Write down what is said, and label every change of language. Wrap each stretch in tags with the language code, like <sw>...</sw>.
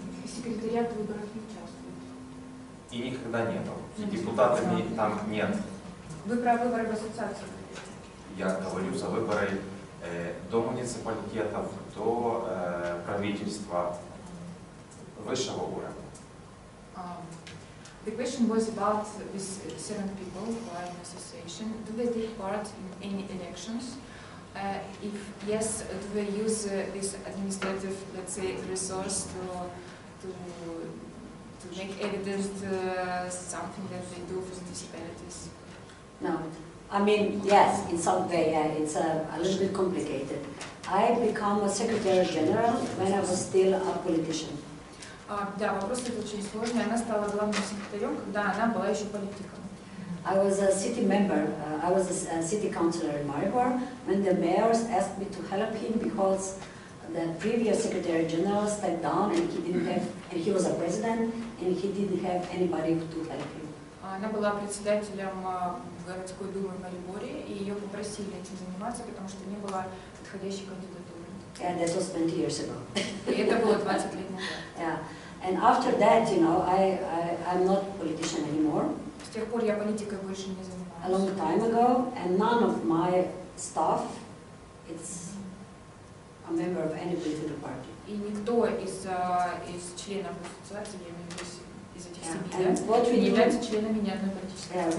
<ru>Секретариат выборов не участвует. И никогда не было. И депутатами там нет. Вы про выборы в ассоциацию? Я говорю за выборы до муниципалитетов, до правительства высшего уровня.</ru> <en>The question was about these 7 people who are in association. Do they take part in any elections? If yes, do they use this administrative, let's say, resource to make evident something that they do for the municipalities? No. I mean, yes, in some way, it's a little bit complicated. I became a Secretary General when I was still a politician.</en> <ru>Да, вопрос это очень сложный. Она стала главным секретарем, когда она была еще политиком.</ru> <en>I was a city member. I was a city councillor in Maribor when the mayors asked me to help him because the previous Secretary General stepped down and he was a president and he didn't have anybody to help him.</en> <ru>Она была председателем городской думы в Мариборе, и ее попросили этим заниматься, потому что не было подходящей кандидатуры.</ru> <en>And that was 20 years ago.</en> <ru>И это было 20 лет назад.</ru> <en>Yeah. And after that, I'm not a politician anymore.</en> <ru>С тех пор я политикой больше не занимаюсь.</ru> <en>A long time ago, and none of my staff is a member of any political party.</en> <ru>И никто из членов ассоциации, я имею в виду из этих 7,</ru> <en>What we</en> <ru>не</ru> <en>do,</en> <ru>являются членами ни одной политической партии.</ru>